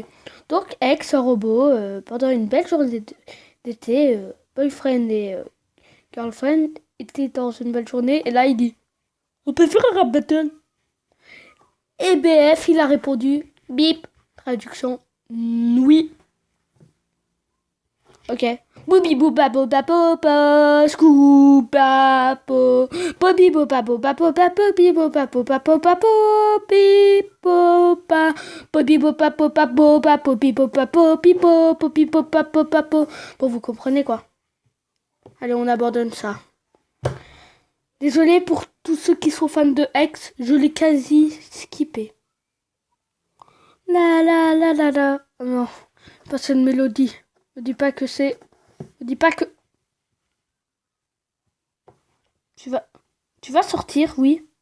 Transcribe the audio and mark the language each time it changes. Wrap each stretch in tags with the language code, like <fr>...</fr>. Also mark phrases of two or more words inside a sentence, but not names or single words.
<fr>Donc, ex, un robot, pendant une belle journée d'été, boyfriend et girlfriend étaient dans une belle journée. Et là, il dit, on peut faire un</fr> <en>rap battle.</en> <fr>Et BF, il a répondu, bip, traduction, oui. Ok. Booby booba boba boba, scooba bo, booby booba boba boba, booby booba boba boba booby boba, booby booba boba boba, booby booba booby bo, booby booba boba bo. Bon, vous comprenez quoi? Allez, on abandonne ça. Désolé pour tous ceux qui sont fans de X, je l'ai quasi skippé. La la la la la. Oh non, pas cette mélodie. Ne dis pas que c'est... Ne dis pas que... Tu vas sortir, oui.</fr>